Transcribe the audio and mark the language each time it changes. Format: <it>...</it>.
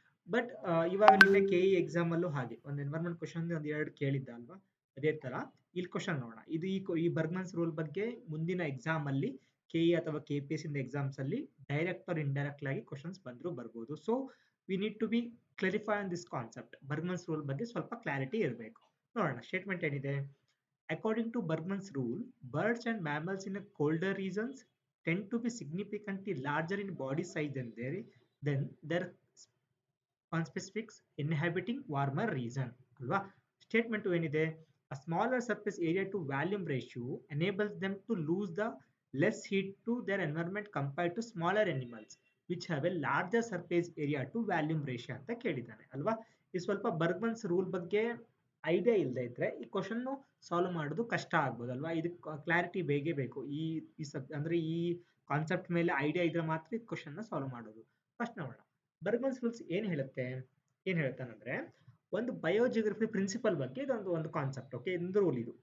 <kn>But ಇವಾಗ ನಿನ್ನೆ KE ಎಕ್ಸಾಮಲ್ಲೂ ಹಾಗೆ ಒಂದು ಎನ್ವೈರನ್ಮೆಂಟ್ ಕ್ವಶನ್ ಒಂದು 2 ಕೇಳಿದ್ದ ಅಲ್ವಾ, ಅದೇ ಥರ ಇಲ್ಲಿ ಕ್ವಶನ್ ನೋಡೋಣ. ಇದು ಈ ಬರ್ಗ್ಮನ್ಸ್ ರೂಲ್ ಬಗ್ಗೆ ಮುಂದಿನ ಎಕ್ಸಾಮಲ್ಲಿ KE ಅಥವಾ KPS ಇಂದ ಎಕ್ಸಾಮ್ಸಲ್ಲಿ ಡೈರೆಕ್ಟ್ ಆರ್ ಇಂಡೈರೆಕ್ಟ್ ಆಗಿ ಕ್ವಶನ್ಸ್ ಬಂದರೂ ಬರ್ಬೋದು.</kn> <en>So we need to be clarify on this concept.</en> <kn>ಬರ್ಗ್ಮನ್ಸ್ rule ಬಗ್ಗೆ ಸ್ವಲ್ಪ ಕ್ಲಾರಿಟಿ ಇರಬೇಕು. ನೋಡೋಣ ಸ್ಟೇಟ್ಮೆಂಟ್ ಏನಿದೆ.</kn> <en>According to Bergman's rule, birds and mammals in a colder regions tend to be significantly larger in body size than their conspecifics inhabiting warmer region.</en> <kn>ಅಲ್ವಾ, statement ಏನಿದೆ,</kn> <en>a smaller surface area to volume ratio enables them to lose the less heat to their environment compared to smaller animals which have a larger surface area to volume ratio</en> <kn>ಅಂತ ಕೇಳಿದ್ದಾನೆ ಅಲ್ವಾ. ಈ ಸ್ವಲ್ಪ ಬರ್ಗ್ಮನ್ಸ್ rule ಬಗ್ಗೆ idea ಇಲ್ಲದೆ ಇದ್ರೆ ಈ question solve ಮಾಡೋದು ಕಷ್ಟ ಆಗ್ಬೋದು ಅಲ್ವಾ. ಇದಕ್ಕೆ ಕ್ಲಾರಿಟಿ ಬೇಕೇ ಬೇಕು. ಅಂದ್ರೆ ಈ ಕಾನ್ಸೆಪ್ಟ್ ಮೇಲೆ ಐಡಿಯಾ ಇದ್ರೆ ಮಾತ್ರ ಈ ಕ್ವಶನ್ ನ ಸಾಲ್ವ್ ಮಾಡೋದು. ಫಸ್ಟ್ ನೋಡೋಣ, ಬರ್ಗ್ಮನ್ಸ್ ರೂಲ್ಸ್ ಏನ್ ಹೇಳ್ತಾನಂದ್ರೆ ಒಂದು ಬಯೋಜಿಯೋಗ್ರಫಿ ಪ್ರಿನ್ಸಿಪಲ್ ಬಗ್ಗೆ ಇದೊಂದು ಒಂದು ಕಾನ್ಸೆಪ್ಟ್. ಓಕೆ, ಒಂದು ರೂಲ್ ಇದು.</kn>